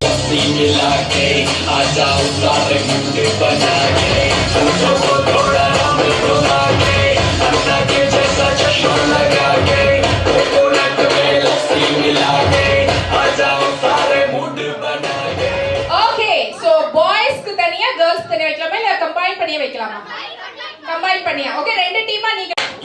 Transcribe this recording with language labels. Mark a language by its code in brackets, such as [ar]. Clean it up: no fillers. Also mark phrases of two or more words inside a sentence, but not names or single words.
[hi] लस्सी मिला के आ जाओ सारे मुंडे बना के पूछो को थोड़ा नाम सुना के अन्ना के जैसा चश्मा लगा के कोकोनट में लस्सी मिला के आ जाओ सारे मुंडे बना के [en] OK so [ta] பாய்ஸ்க்கு தனியா गर्ल्स தனியா வைக்கலாமா இல்ல கம்பைன் பண்ணி வைக்கலாமா கம்பைன் பண்ணியா ஓகே ரெண்டு டீமா நீங்க